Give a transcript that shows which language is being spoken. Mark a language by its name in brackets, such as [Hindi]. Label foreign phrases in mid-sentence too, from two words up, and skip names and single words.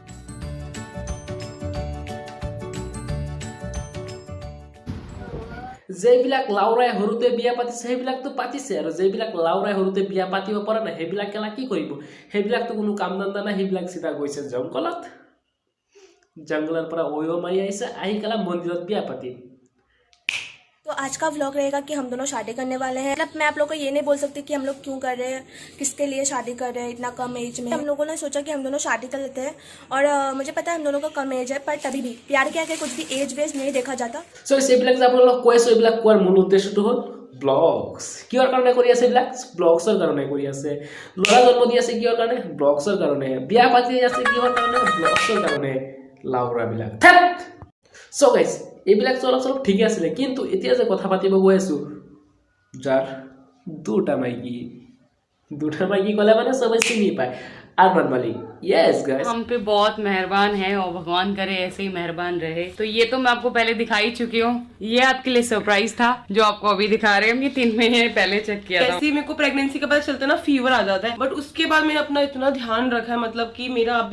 [Assamese] যেইবিলাক লাউৰাই সৰুতে বিয়া পাতিছে সেইবিলাকতো পাতিছে, আৰু যেইবিলাক লাউৰাই সৰুতে বিয়া পাতিব পৰা নাই সেইবিলাক কেলা কি কৰিব? সেইবিলাকতো কোনো কাম ধান্দা নাই, সেইবিলাক চিধা গৈছে জংঘলত, জংঘলৰ পৰা মাৰি আহিছে, আহি কেলা মন্দিৰত বিয়া পাতিম। [Hindi] तो आज का व्लॉग रहेगा कि हम दोनों शादी करने वाले हैं। मतलब मैं आप लोगों को ये नहीं बोल सकती कि हम लोग क्यों कर रहे हैं, किसके लिए शादी कर रहे हैं इतना कम एज में। हम लोगों ने सोचा कि हम दोनों शादी कर लेते हैं, और मुझे पता है हम दोनों का कम एज है, पर तभी भी प्यार के आगे कुछ भी एज वेज नहीं देखा जाता। [Assamese] সো সেইবিলাক যে আপোনালোকক কৈ আছোঁ, এইবিলাক কোৱাৰ মূল উদ্দেশ্যটো হ'ল ব্লগছ। কিহৰ কাৰণে কৰি আছে এইবিলাক? ব্লগছৰ কাৰণে কৰি আছে। ল'ৰা জন্ম দি আছে কিহৰ কাৰণে? ব্লগছৰ কাৰণে। বিয়া পাতি আছে কিহৰ কাৰণে? ব্লগছৰ কাৰণে। লাউৰাবিলাক [English] so guys, [Assamese] এইবিলাক অলপ চলপ ঠিকে আছিলে, কিন্তু এতিয়া যে কথা পাতিব গৈ আছোঁ যাৰ দুটা মাইকী ক'লে মানে সবাই চিনি পায়। [Hindi] अरमान मलिक, [English] yes guys, [Hindi] हम पे बहुत मेहरबान है और भगवान करे ऐसे ही मेहरबान रहे। तो ये तो मैं आपको पहले दिखा ही चुकी हूँ, ये आपके लिए सरप्राइज था जो आपको अभी दिखा रहे हैं। ये 3 महीने पहले चेक किया था। जैसे मेरे को प्रेगनेंसी का पता चलता है ना, फीवर आ जाता है, बट उसके बाद मैंने अपना इतना ध्यान रखा है, मतलब कि मेरा अभी